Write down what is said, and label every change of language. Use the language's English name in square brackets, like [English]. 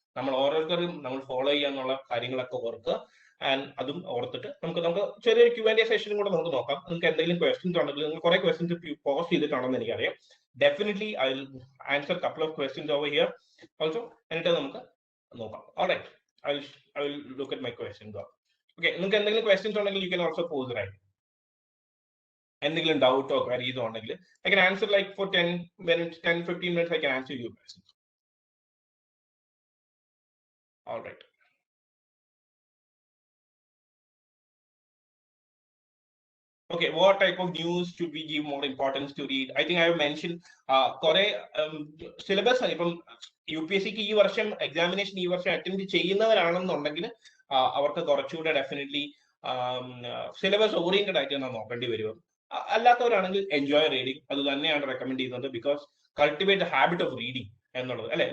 [Malayalam] നമ്മൾ ഓരോരുത്തരും നമ്മൾ ഫോളോ ചെയ്യുക എന്നുള്ള കാര്യങ്ങളൊക്കെ ഓർക്കുക. ആൻഡ് അതും ഓർത്തിട്ട് നമുക്ക് ചെറിയൊരു Q&A സെഷനും കൂടെ നമുക്ക് നോക്കാം. നിങ്ങൾക്ക് എന്തെങ്കിലും ക്വസ്റ്റ്യൻസ് ഉണ്ടെങ്കിൽ നിങ്ങൾ കുറെ ക്വസ്റ്റ്യൻസ് പോസ്റ്റ് ചെയ്തിട്ടുണ്ടെന്ന് എനിക്കറിയാം. [English] Definitely I will answer couple of questions over here also. [Malayalam] എന്നിട്ട് നമുക്ക് നോക്കാം. [English] Alright, I will look at my questions. Okay, [Malayalam] നിങ്ങൾക്ക് എന്തെങ്കിലും questions ഉണ്ടെങ്കിൽ [English] you can also pose, right? [Malayalam] എന്തെങ്കിലും doubt or queries ഉണ്ടെങ്കിൽ [English] I can answer like for 10 minutes, 10-15 minutes I can answer your questions. Alright. Okay, what type of news should we give more importance to read? I think I have mentioned [Malayalam] കുറെ syllabus ഇപ്പം UPSC ഈ വർഷം examination ഈ വർഷം attend ചെയ്യുന്നവരാണെന്നുണ്ടെങ്കിൽ അവർക്ക് കുറച്ചുകൂടെ definitely syllabus oriented ആയിട്ട് നമ്മൾ നോക്കേണ്ടി വരും. അല്ലാത്തവരാണെങ്കിൽ [English] enjoy reading [Malayalam] അത് തന്നെയാണ് റെക്കമെൻഡ് ചെയ്യുന്നത്. [English] because cultivate the habit of reading [Malayalam] എന്നുള്ളത് അല്ലെ.